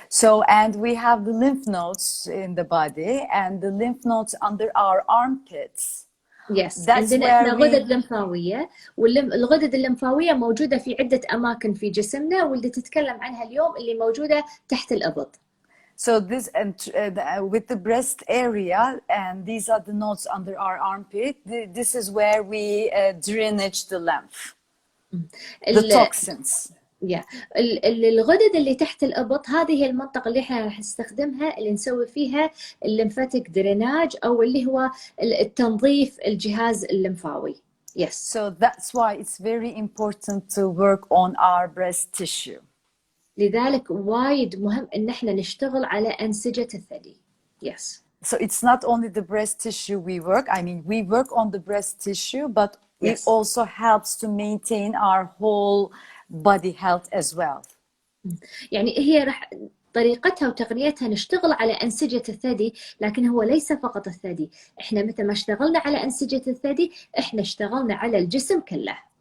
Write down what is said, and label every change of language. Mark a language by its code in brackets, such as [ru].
[en] So, and we have the lymph nodes in the body and the lymph nodes under our armpits. Yes. That's [ar] عندنا [en] where [ar] احنا غدد لمفاويه، والغدد اللمفاويه موجوده في عده اماكن في جسمنا، واللي تتكلم عنها اليوم اللي موجوده تحت الابط. [en] So this and with the breast area, and these are the nodes under our armpit. This is where we drainage the lymph, the toxins. [ar] الغدد اللي تحت الابط هذه هي المنطقه اللي احنا راح نستخدمها اللي نسوي فيها الليمفاتيك دريناج او اللي هو التنظيف الجهاز الليمفاوي. [en] Yes. So that's why it's very important to work on our breast tissue. [ar] لذلك وايد مهم ان احنا نشتغل على انسجه الثدي. [en] Yes. So it's not only the breast tissue we work. I mean, we work on the breast tissue, but it also helps to maintain our whole body health as well. [ar] يعني هي راح طريقتها وتقنيتها نشتغل على أنسجة الثدي، لكن هو ليس فقط الثدي، احنا مثل ما اشتغلنا على أنسجة الثدي احنا اشتغلنا على الجسم كله.